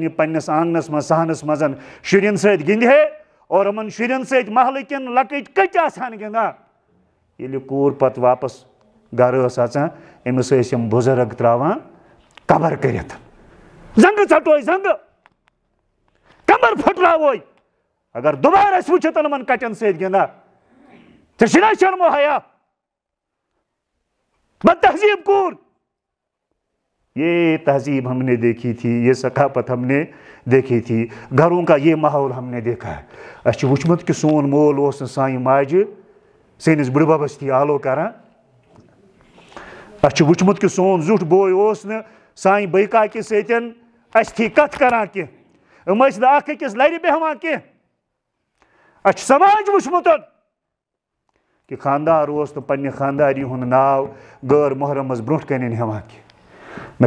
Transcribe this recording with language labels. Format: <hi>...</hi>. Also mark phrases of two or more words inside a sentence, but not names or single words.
<ks>یہِ پننِس آنگنس منٛز صحنس منٛز شُرٮ۪ن سۭتۍ گِنٛدِ ہے اور یِمن شُرٮ۪ن سۭتۍ محلہٕ کٮ۪ن لۄکٕٹۍ کٔٹۍ آسہِ ہن گِنٛدان ییٚلہِ یہِ کوٗر پتہٕ واپس گرٕ ٲس اژان أمِس ٲسۍ یِم بُزرگ تراوان قبر کٔرِتھ زنٛگہٕ ژٹوے زنٛگہٕ کمر پھٕٹراووے اگر دُبارٕ ٲسۍ وٕچھِتھ یِمن کٹٮ۪ن سۭتۍ گِنٛدان ژےٚ چھُنا شرم و حیا بد تہذیٖب کوٗر</ks> <ur>یہ تہذیب ہم نے دیکھی تھی یہ ثقافت ہم نے دیکھی تھی گھروں کا یہ ماحول ہم نے دیکھا ہے</ur> <ks>اَسہِ چھُ وٕچھمُت کہِ سون مول اوس نہٕ سانہِ ماجہِ سٲنِس بٕڈببس تھی آلو کران اَسہِ چھُ وٕچھمُت کہِ سون زیُٹھ بوے اوس نہٕ سانہِ بٔے کاکہِ سۭتۍ اَسہِ تھی کتھ کران کینٛہہ یِم ٲسۍ نہٕ اکھ أکِس لرِ بیٚہوان کینٛہہ اَسہِ چھُ سماج وٕچھمُت کہِ خانٛدار اوس نہٕ پننہِ خانٛدارنہِ ہُنٛد ناو غٲر محرمس برونٛٹھ کَنٮ۪ن ہٮ۪وان کینٛہہ مےٚ</ks>